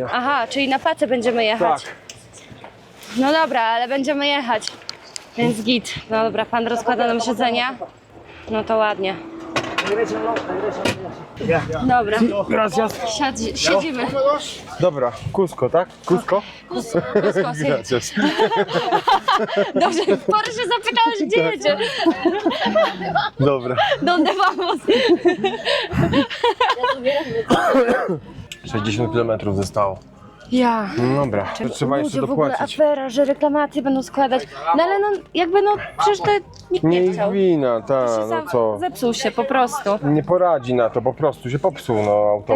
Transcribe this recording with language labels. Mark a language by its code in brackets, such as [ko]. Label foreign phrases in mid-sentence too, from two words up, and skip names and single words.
[pl] Aha, czyli na pacę będziemy jechać. Tak. No dobra, ale będziemy jechać, więc git. No dobra, pan rozkłada nam siedzenia. No to ładnie. Dobra, Gracias. siedzimy. Dobra, Cusco, tak? Cusco? Cusco, sí. Gracias. Dobrze, porę się zapytałeś, gdzie jedzie. Dobra. [es] Donde vamos? [pl] 60 km zostało. Ja. No dobra, to trzeba jeszcze w ogóle dopłacić. afera, że reklamacje będą składać. No ale no jakby no przecież to nikt Nie nie ich chciał. wina, ta, Się no co? Zepsuł się po prostu. Nie poradzi na to, po prostu się popsuł no, autobus